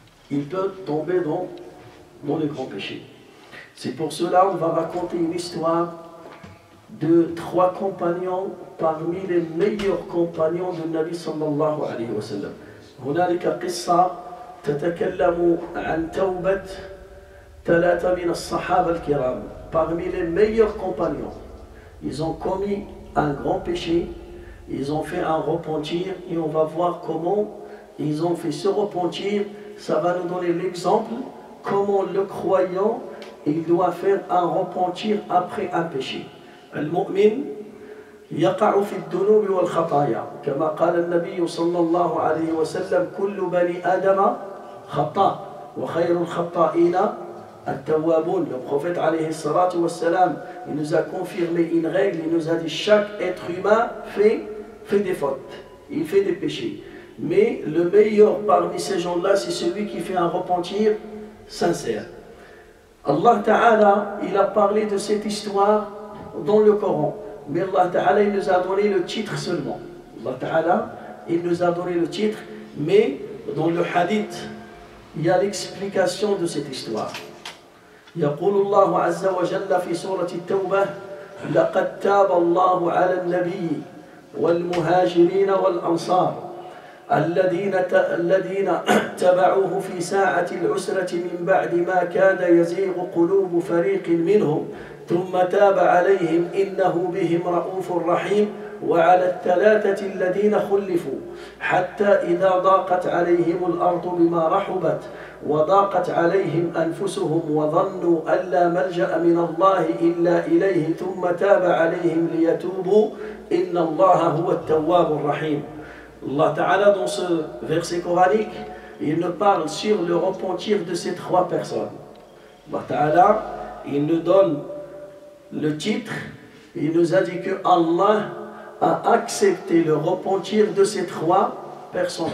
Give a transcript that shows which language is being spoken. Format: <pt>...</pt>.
<fr>Il peut tomber dans les grands péchés. C'est pour cela qu'on va raconter une histoire de 3 compagnons parmi les meilleurs compagnons de Nabi</fr> <ar>sallallahu alayhi wa sallam. هنالك قصة تتكلم عن توبة 3 من الصحابة الكرام.</ar> <fr>Parmi les meilleurs compagnons, ils ont commis un grand péché, ils ont fait un repentir et on va voir comment ils ont fait ce repentir. Ça va nous donner l'exemple comment le croyant il doit faire un repentir après un péché.</fr> <ar>المؤمن يقع في الذنوب والخطايا كما قال النبي صلى الله عليه وسلم كل بني آدم خطاء وخير الخطائين التوابون.</ar> <fr>Le prophète</fr> <ar>عليه الصلاة والسلام</ar> <fr>il nous a confirmé une règle, il nous a dit chaque être humain fait des fautes, il fait des péchés. Mais le meilleur parmi ces gens-là, c'est celui qui fait un repentir sincère. Allah Ta'ala, il a parlé de cette histoire dans le Coran. Mais Allah Ta'ala, il nous a donné le titre seulement. Allah Ta'ala, il nous a donné le titre, mais dans le hadith, il y a l'explication de cette histoire.</fr> <ar>يقول الله عز وجل في سورة التوبة لقد تاب الله على النبي والمهاجرين والأنصار الذين اتبعوه في ساعة العسرة من بعد ما كاد يزيغ قلوب فريق منهم ثم تاب عليهم إنه بهم رؤوف رحيم وعلى 3 الذين خلفوا حتى إذا ضاقت عليهم الأرض بما رحبت وضاقت عليهم أنفسهم وظنوا أن لا ملجأ من الله إلا إليه ثم تاب عليهم ليتوبوا إن الله هو التواب الرحيم.</ar> <fr>Allah Ta'ala, dans ce verset coranique, il nous parle sur le repentir de ces 3 personnes. Allah Ta'ala, il nous donne le titre, il nous a dit que Allah a accepté le repentir de ces 3 personnes.</fr>